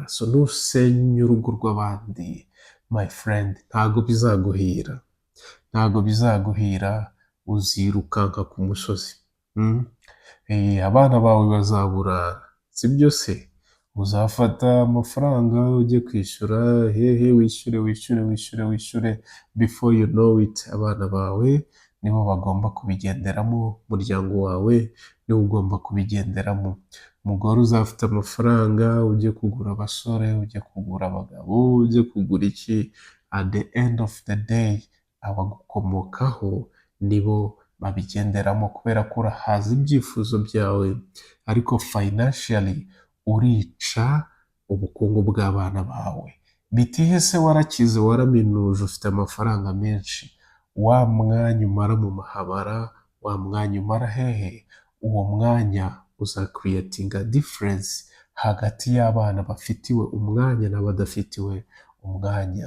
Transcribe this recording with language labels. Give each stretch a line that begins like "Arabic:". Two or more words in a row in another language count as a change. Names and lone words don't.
Kinyarwanda: So nusenya urugo rw'abandi,
English: my friend,
Kinyarwanda: ntago bizaguhira, ntago bizaguhira, uzirukanka ku musozi. Abana bawe bazaburara, sibyo se? Uzafata amafaranga ujye kwishyura, hehe, wishyure,
English: before you know it,
Kinyarwanda: abana bawe nibo bagomba kubigenderamo, umuryango wawe niwo ugomba kubigenderamo. Umugore uzafite amafaranga ujye kugura abasore, ujye kugura abagabo, ujye kugura iki,
English: at the end of the day
Kinyarwanda: abagukomokaho nibo babigenderamo, kubera ko urahaza ibyifuzo byawe, ariko financially urica ubukungu bw'abana bawe. Bitihe se warakize, waraminuje, ufite amafaranga menshi, wa mwanya umara mu mahabara, wa mwanya umara hehe, uwo mwanya uzakiriyetinga difference hagati y'abana bafitiwe umwanya n'abadafitiwe umwanya.